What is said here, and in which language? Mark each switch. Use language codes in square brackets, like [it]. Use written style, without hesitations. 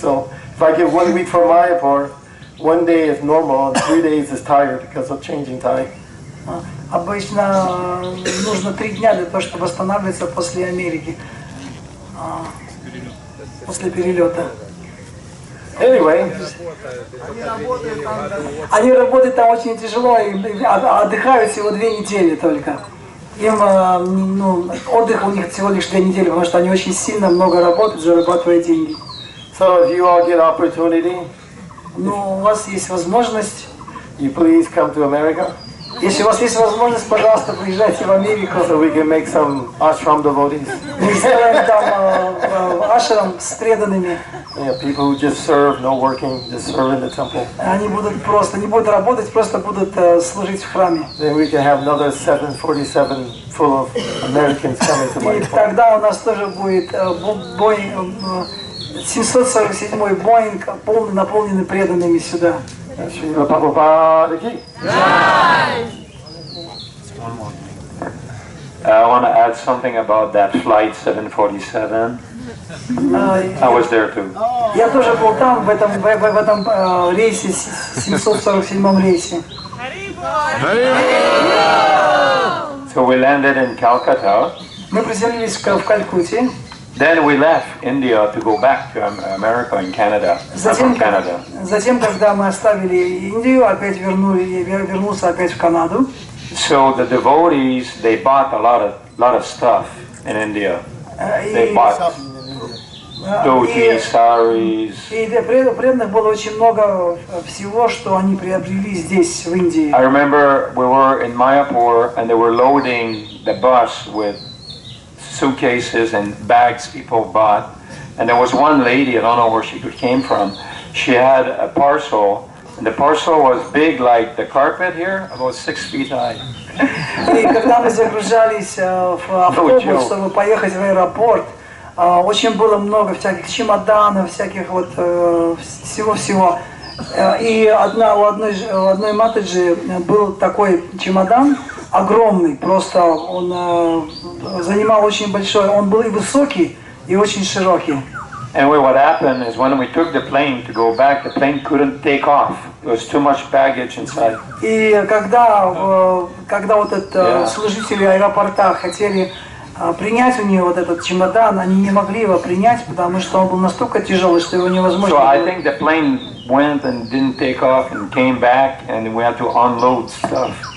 [en] So if I get 1 week for Mayapur, 1 day is normal and 3 days is tired because of changing time. [ru] Обычно нужно 3 дня для того, чтобы восстанавливаться после Америки, после перелета. [en] Anyway, [ru] они работают там очень тяжело и отдыхают всего 2 недели только. Им отдых у них всего лишь 2 недели, потому что они очень сильно много работают, зарабатывают деньги. [en] so if you all get opportunity, [ru] Ну, у вас есть возможность, [en] you please come to America [ru] если у вас есть возможность, пожалуйста, приезжайте в Америку. [en] so we can make some ashram devotees. [ru] Мы сделаем там ашрам с преданными. [en] Yeah, people who just serve, no working, just serve in the temple. [ru] Они будут просто, не будут работать, просто будут служить в храме. [en] Then we can have another 747 full of Americans coming to [ru] И [en] Mayapur. [ru] тогда у нас тоже будет 747-й Боинг, наполненный преданными сюда. [sa] Srila Prabhupada ki. [en] I want to add something about that flight 747. I was there too. [ru] Я тоже был там, в этом рейсе, 747-м рейсе. [en] So we landed in Calcutta. [ru] Мы приземлились в Калькутте. [en] Then we left India to go back to America and Canada. I'm from Canada. [ru] Затем, когда мы оставили Индию, опять вернулся опять в Канаду. [en] So the devotees, they bought a lot of stuff in India. They bought dhotis, saris. [ru] И для преданных было очень много всего, что они приобрели здесь, в Индии. [en] I remember we were in Mayapur and they were loading the bus with suitcases and bags people bought. And there was one lady, I don't know where she came from, she had a parcel, and the parcel was big like the carpet here, about 6 feet high. [ru] И когда мы загружались в автобус, чтобы поехать в аэропорт, очень было много всяких чемоданов, всяких вот всего-всего. И у одной матаджи был такой чемодан, огромный, просто он занимал очень большой, он был и высокий, и очень широкий. [en] Anyway, what happened is when we took the plane to go back, the plane couldn't take off. There was too much baggage inside. [ru] И когда вот этот служители аэропорта хотели принять у нее вот этот чемодан, они не могли его принять, потому что он был настолько тяжелый, что его невозможно. [en] So I think the plane went and didn't take off and came back, and we had to unload stuff.